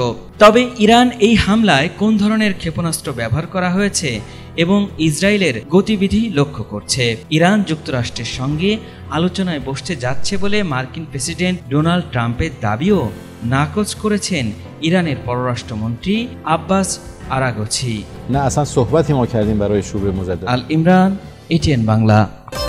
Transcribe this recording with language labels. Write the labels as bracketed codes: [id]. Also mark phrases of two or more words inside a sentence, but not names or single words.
[bn] তবে ইরান এই হামলায় কোন ধরনের ক্ষেপণাস্ত্র ব্যবহার করা হয়েছে এবং ইসরায়েলের গতিবিধি লক্ষ্য করছে। ইরান যুক্তরাষ্ট্রের সঙ্গে আলোচনায় বসতে যাচ্ছে বলে মার্কিন প্রেসিডেন্ট ডোনাল্ড ট্রাম্পের দাবিও নাকচ করেছেন ইরানের পররাষ্ট্রমন্ত্রী আব্বাস আরাগচি। না, আসলে [fa] صحبتی ما کردیم برای شروع مجدد। [bn] আল ইমরান, ATN বাংলা।